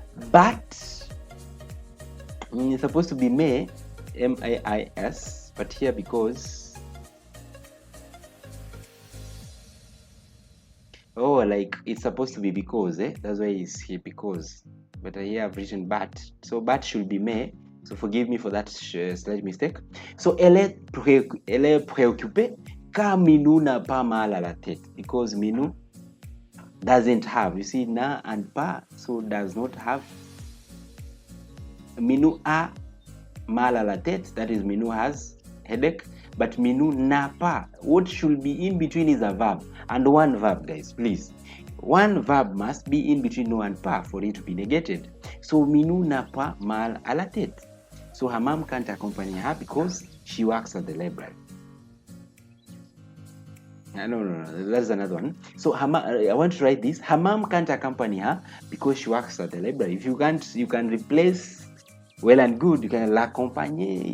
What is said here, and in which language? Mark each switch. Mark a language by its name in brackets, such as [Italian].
[English] But it's supposed to be mais, M-A-I-S, but here because Oh, like it's supposed to be because, that's why it's here because. But here I've written but. So but should be may. So forgive me for that slight mistake. [French] So elle est préoccupée car Minou n'a pas mal à la tête. [English] Because Minou doesn't have. You see, na and pas, so does not have. [French] Minou a mal à la tête. That is, Minou has headache. [English] But Minou [French] n'a pas. [English] What should be in between is a verb. And one verb, guys, please. One verb must be in between no and pas for it to be negated. [French] So Minou n'a pas mal à la tête. [English] So her mom can't accompany her because she works at the library. No, that's another one. So her I want to write this. Her mom can't accompany her because she works at the library. If you can't, you can replace well and good. You can [French] l'accompagner.